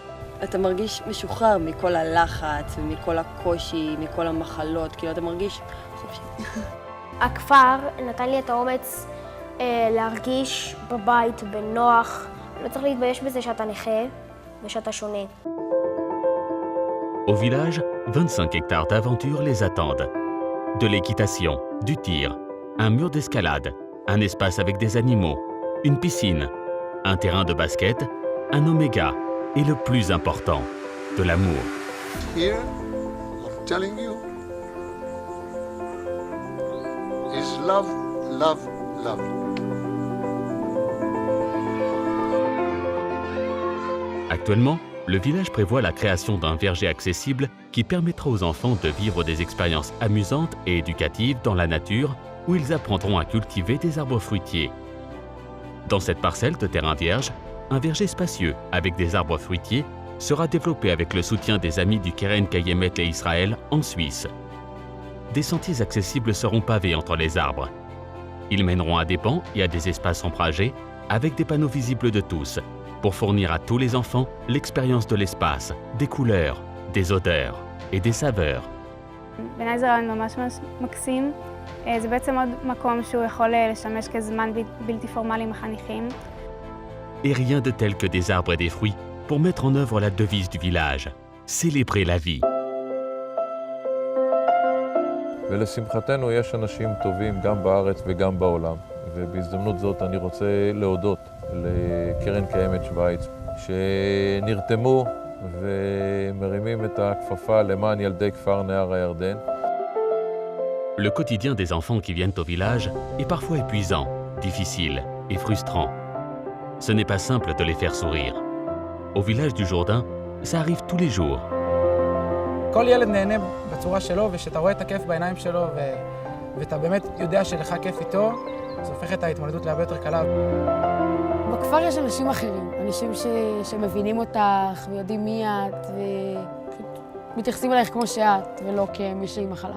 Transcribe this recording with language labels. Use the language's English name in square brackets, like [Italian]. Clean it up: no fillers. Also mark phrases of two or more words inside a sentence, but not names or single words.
[Hebrew] אתה מרגיש משוחרר מכל הלחץ ומכל הקושי, מכל המחלות, כאילו אתה מרגיש חופשי. הכפר נתן לי את האומץ להרגיש בבית, בנוח. לא צריך להתבייש בזה שאתה נכה ושאתה שונה. [French] Au village, 25 hectares d'aventure les attendent. De l'équitation, du tir, un mur d'escalade, un espace avec des animaux, une piscine, un terrain de basket, un oméga et le plus important, de l'amour. [English] Here, I'm telling you, is love, love, love. [French] Actuellement, le village prévoit la création d'un verger accessible qui permettra aux enfants de vivre des expériences amusantes et éducatives dans la nature où ils apprendront à cultiver des arbres fruitiers. Dans cette parcelle de terrain vierge, un verger spacieux avec des arbres fruitiers sera développé avec le soutien des amis du Keren Kayemet et Israël en Suisse. Des sentiers accessibles seront pavés entre les arbres. Ils mèneront à des bancs et à des espaces ombragés avec des panneaux visibles de tous pour fournir à tous les enfants l'expérience de l'espace, des couleurs, des odeurs et des saveurs. [Hebrew] בעיניי זה רעיון ממש מקסים. זה בעצם עוד מקום שהוא יכול לשמש כזמן בלתי פורמלי עם החניכים. [French] Et rien de tel que des arbres et des fruits pour mettre en œuvre la devise du village, célébrer la vie. [Hebrew] ולשמחתנו יש אנשים טובים גם בארץ וגם בעולם, ובהזדמנות זאת אני רוצה להודות לקרן קיימת שוויץ, שנרתמו ומרימים את הכפפה למען ילדי כפר נהר הירדן. [French] Le quotidien des enfants qui viennent au village est parfois épuisant, difficile et frustrant. Ce n'est pas simple de les faire sourire. Au village du Jourdain, ça arrive tous les jours. [Hebrew] כל ילד נהנה בצורה שלו, ושאתה רואה את הכיף בעיניים שלו, ואתה באמת יודע שלך כיף איתו, זה הופך את ההתמודדות להרבה יותר קלה. בכפר יש אנשים אחרים, אנשים שמבינים אותך ויודעים מי את, ומתייחסים אלייך כמו שאת, ולא כמישהי עם מחלה.